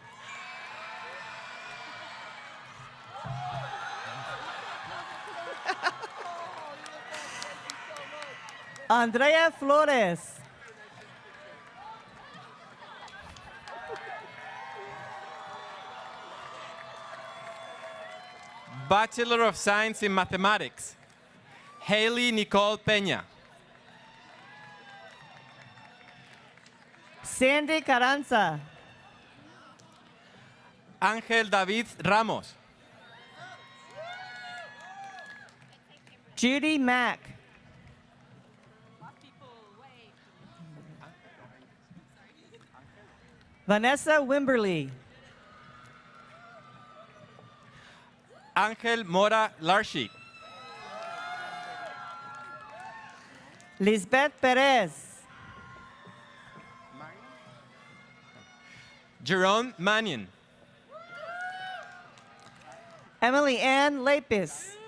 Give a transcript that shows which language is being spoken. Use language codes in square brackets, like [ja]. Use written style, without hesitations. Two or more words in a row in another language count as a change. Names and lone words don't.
[en] Andrea Flores. Bachelor of Science in Mathematics. Haley Nicole Peña. Sandy Carranza. Ángel David Ramos. Judy Mack. Vanessa Wimberly. Ángel Mora Larshik. Lisbeth Perez. Jerome Mannion. Emily Ann Lapis.